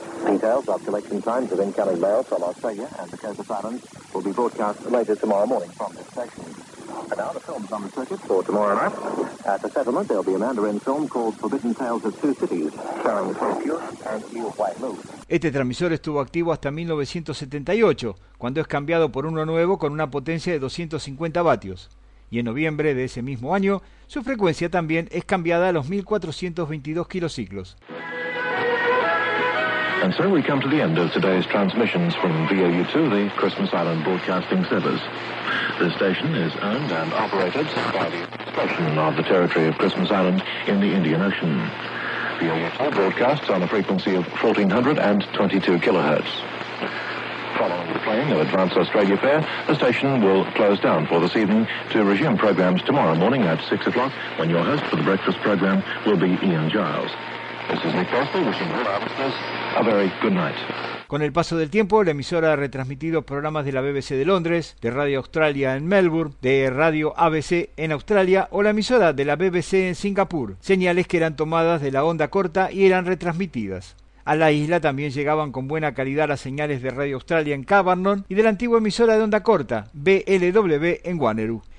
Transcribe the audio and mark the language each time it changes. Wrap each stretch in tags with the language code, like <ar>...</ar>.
<en>Details of collection times within Kelly Bell from Australia and the Coast of Ireland will be broadcast later tomorrow morning from this station. And now the film's on the circuit for tomorrow night. At the settlement, there'll be a Mandarin film called Forbidden Tales of Two Cities, starring Tokyo and Liu Huailu.</en> <es>Este transmisor estuvo activo hasta 1978, cuando es cambiado por uno nuevo con una potencia de 250 vatios. Y en noviembre de ese mismo año, su frecuencia también es cambiada a los 1422 kilociclos.</es> <en>And so we come to the end of today's transmissions from VOU2, the Christmas Island Broadcasting Service. This station is owned and operated by the Administration of the Territory of Christmas Island in the Indian Ocean. VOU2 broadcasts on a frequency of 1422 kilohertz. Following the playing of Advance Australia Fair, the station will close down for this evening to resume programs tomorrow morning at 6 o'clock when your host for the breakfast program will be Ian Giles. This is Nick Bosley wishing all our listeners a very good night.</en> <es>Con el paso del tiempo, la emisora ha retransmitido programas de la BBC de Londres, de Radio Australia en Melbourne, de Radio ABC en Australia o la emisora de la BBC en Singapur, señales que eran tomadas de la onda corta y eran retransmitidas. A la isla también llegaban con buena calidad las señales de Radio Australia en Cavernon y de la antigua emisora de onda corta, BLW en Wanneroo.</es>